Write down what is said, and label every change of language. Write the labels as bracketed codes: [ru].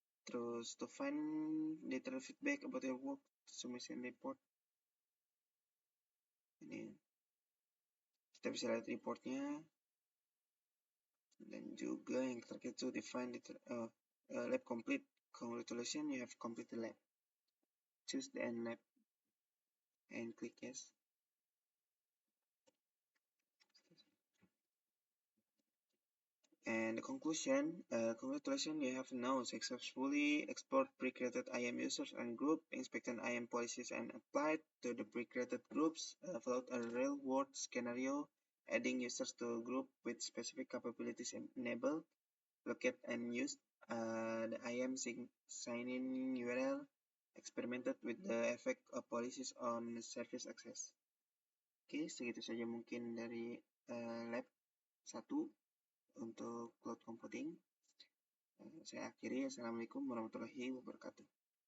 [id] Terus [en] to find detailed feedback about your work, submission report. [id] Ini kita bisa lihat reportnya. Dan juga yang terakhir itu [en] define lab complete. Congratulations, you have completed lab. Choose the end lab and click yes. And the conclusion, congratulations, you have now successfully explored pre-created IAM users and group, inspected IAM policies and applied to the pre-created groups, followed a real-world scenario, adding users to a group with specific capabilities enabled, locate and used the IAM sign-in URL, experimented with the effect of policies on service access. [id] Oke, segitu saja mungkin dari lab 1 untuk cloud computing. Saya akhiri. Assalamualaikum warahmatullahi wabarakatuh.